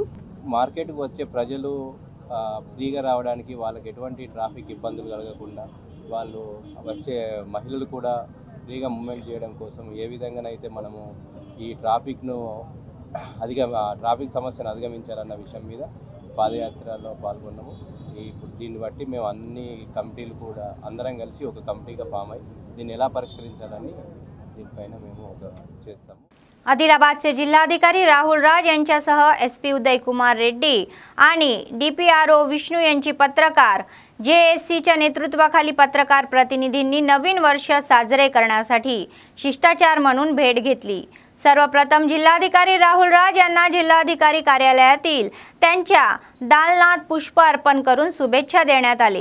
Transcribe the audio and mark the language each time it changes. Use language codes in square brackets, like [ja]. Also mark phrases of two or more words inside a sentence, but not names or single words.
[te] మార్కెట్కి వచ్చే ప్రజలు ఫ్రీగా రావడానికి వాళ్ళకి ఎటువంటి ట్రాఫిక్ ఇబ్బందులు కలగకుండా వాళ్ళు వచ్చే మహిళలు కూడా ఫ్రీగా మూవ్మెంట్ చేయడం కోసం ఏ విధంగానైతే మనము ఈ ట్రాఫిక్ సమస్యను అధిగమించాలన్న విషయం మీద పాదయాత్రలో పాల్గొన్నాము। ఇప్పుడు దీన్ని బట్టి మేము అన్ని కమిటీలు కూడా అందరం కలిసి ఒక కమిటీగా ఫామ్ అయ్యి దీన్ని ఎలా పరిష్కరించాలని దీనిపైన మేము ఒక చేస్తాము. [mr] आदिलाबादचे जिल्हाधिकारी राहुल राज यांच्यासह SP उदय कुमार रेड्डी आणि DPRO विष्णू यांची पत्रकार JSCच्या नेतृत्वाखाली पत्रकार प्रतिनिधींनी नवीन वर्ष साजरे करण्यासाठी शिष्टाचार म्हणून भेट घेतली. सर्वप्रथम जिल्हाधिकारी राहुल राज यांना जिल्हाधिकारी कार्यालयातील त्यांच्या दालनात पुष्प अर्पण करून शुभेच्छा देण्यात आले.